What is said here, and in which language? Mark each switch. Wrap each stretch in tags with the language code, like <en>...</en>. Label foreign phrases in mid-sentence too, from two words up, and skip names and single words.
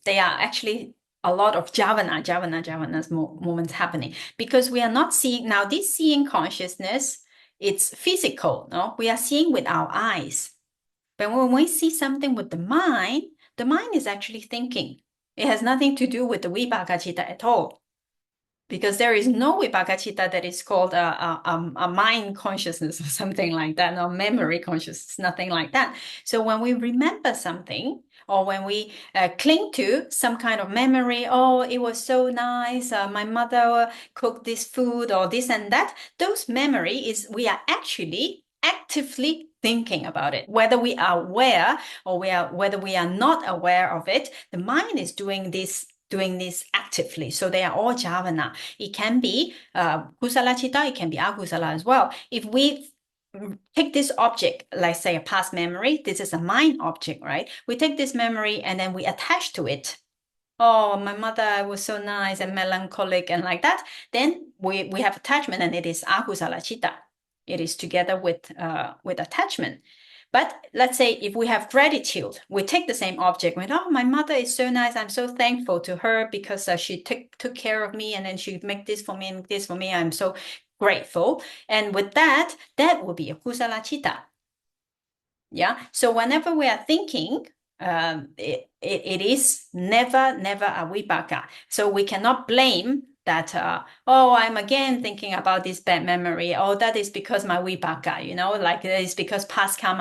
<en>They are actually a lot of jhavanas moments happening, because we are not seeing now. This seeing consciousness, it's physical. No, we are seeing with our eyes. But when we see something with the mind is actually thinking. It has nothing to do with the</en> <pi>vipaka citta</pi> <en>at all, because there is no</en> <pi>vipaka citta</pi> <en>that is called a mind consciousness or something like that, no memory consciousness, nothing like that. So when we remember something, or when we cling to some kind of memory, oh, it was so nice, my mother cooked this food, or this and that, those memories, we are actually actively thinking about it. Whether we are aware or whether we are not aware of it, the mind is doing this actively. So they are all jhavana. It can be</en> <pi>kusala citta,</pi> <en>it can be akusala as well. If we take this object, like say a past memory, this is a mind object, right? We take this memory and then we attach to it. Oh, my mother was so nice and melancholic and like that. Then we have attachment, and it is</en> <pi>akusala citta.</pi> <en>It is together with attachment. But let's say if we have gratitude, we take the same object with, oh, my mother is so nice, I'm so thankful to her because she took care of me, and then she make this for me and this for me, I'm so grateful. And with that will be a</en> <pi>kusala citta.</pi> <en>Yeah. So whenever we are thinking, it is never a vipaka. So we cannot blame that, oh, I'm again thinking about this bad memory. Oh, that is because my vipaka, like it is because past karma.</en>